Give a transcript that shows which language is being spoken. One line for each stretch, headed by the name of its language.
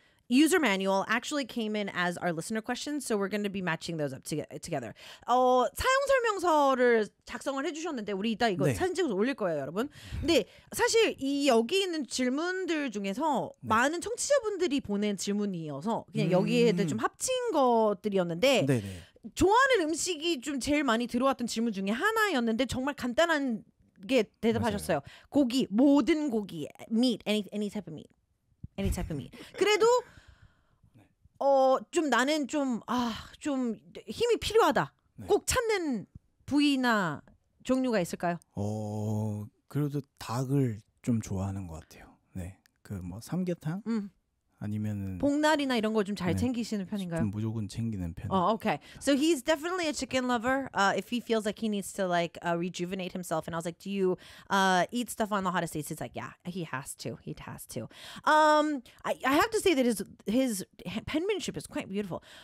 English: user manual actually came in as our listener questions, so we're going to be matching those up together.
Korean: 사용 설명서를 작성을 해주셨는데 우리 이따 이거 네. 사진 찍어서 올릴 거예요, 여러분. 근데 사실 이 여기 있는 질문들 중에서 네. 많은 청취자분들이 보낸 질문이어서 그냥 여기에 좀 합친 것들이었는데 네네. 좋아하는 음식이 좀 제일 많이 들어왔던 질문 중에 하나였는데 정말 간단한 게 대답하셨어요. 맞아요. 고기, 모든 고기,
English: meat, any type of meat. Any type of meat.
Korean: 그래도 네. 좀 나는 좀 아 좀 힘이 필요하다. 네. 꼭 찾는 부위나 종류가 있을까요? 그래도 닭을 좀 좋아하는 것 같아요. 네, 그 뭐 삼계탕 아니면은 복날이나 이런 거 좀 잘 네. 챙기시는 편인가요? 좀 무조건 챙기는 편.
English: Oh, okay. So he's definitely a chicken lover. If he feels like he needs to like rejuvenate himself, and I was like, do you eat stuff on the hottest days? He's like, yeah, he has to. He has to. I have to say that his penmanship is quite beautiful.